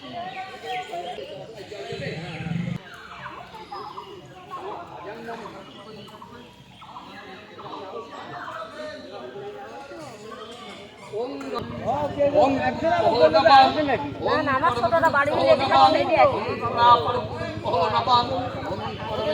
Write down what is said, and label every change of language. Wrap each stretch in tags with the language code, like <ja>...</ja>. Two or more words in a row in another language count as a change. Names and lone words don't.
<sa>ओम नमो नमः</sa> <bn>না আমার ছোটটা বাড়ি নিয়ে যেতে হবে এই</bn> <sa>ओम प्राप्तगुरुभ्यो नमः ओम</sa>